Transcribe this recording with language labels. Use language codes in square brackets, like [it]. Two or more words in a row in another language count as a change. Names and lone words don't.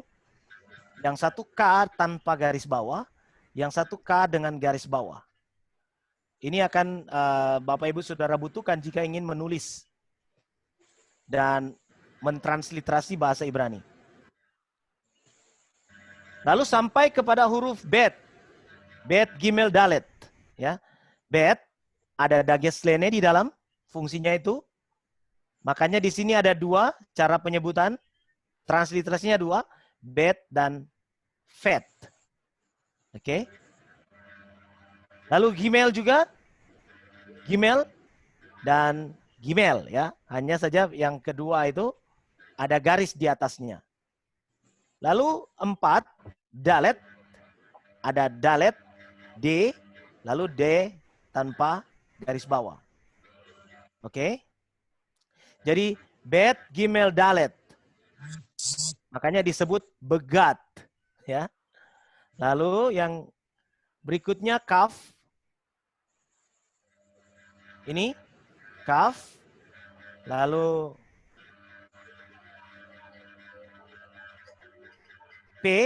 [id] Yang satu K tanpa garis bawah, yang satu K dengan garis bawah. Ini akan Bapak Ibu Saudara butuhkan jika ingin menulis dan mentransliterasi bahasa Ibrani. Lalu sampai kepada huruf bet. Bet, gimel, dalet. Ya. Bet, ada dages lene di dalam, fungsinya itu. Makanya di sini ada 2 cara penyebutan. Transliterasinya 2, bet dan fet. Oke. Lalu gimel juga. Gimel dan gimel ya. Hanya saja yang kedua itu ada garis di atasnya. Lalu 4, dalet. Ada dalet, D, lalu D tanpa garis bawah. Oke. Jadi bet, gimel, dalet. Makanya disebut begat. Ya. Lalu yang berikutnya kaf. Ini kaf. Lalu P.